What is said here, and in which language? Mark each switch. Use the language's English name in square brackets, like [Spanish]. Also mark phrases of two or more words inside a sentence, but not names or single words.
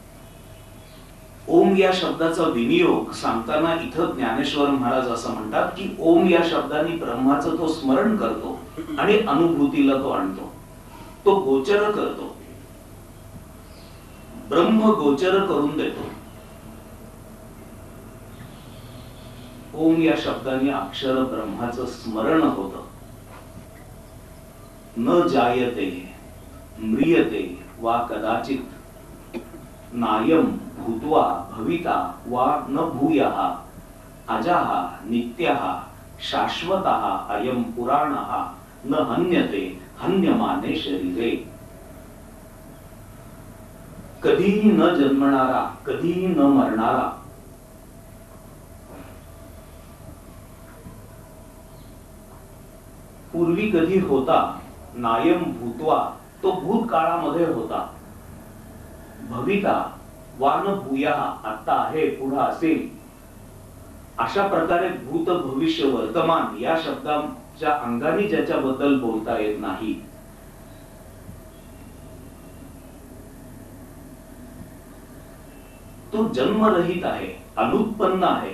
[Marathi] ओम या शब्दाचा विनियोग सांगताना इथं ज्ञानेश्वर महाराज असं म्हणतात की ओम या शब्दाने ब्रह्माचं तो स्मरण करतो आणि अनुभूतीला तो आणतो, तो गोचर करतो, ब्रह्म गोचर करून देतो. ओम या शब्दाने अक्षर ब्रह्माचं स्मरण होतं. [Sanskrit] न जायते म्रियते वा कदाचित नायम भूत्वा भविता वा न भूयः अजः नित्यः शाश्वतः अयम पुराणः न हन्यते हन्यमाने शरीरे. [Marathi] कधीही न जन्मणारा, कधीही न मरणारा, पूर्वी कधी होता, [Sanskrit] नायम भूत्वा [Marathi] तो भूतकाळामध्ये होता, [Sanskrit] भविता वा न भूयः [Marathi] आता आहे, पुढे असेल. अशा प्रकारे भूत भविष्य वर्तमान या शब्दांच्या अंगाने ज्याच्याबद्दल बोलता येत नाही, तो जन्मरहित आहे, अनुत्पन्न आहे.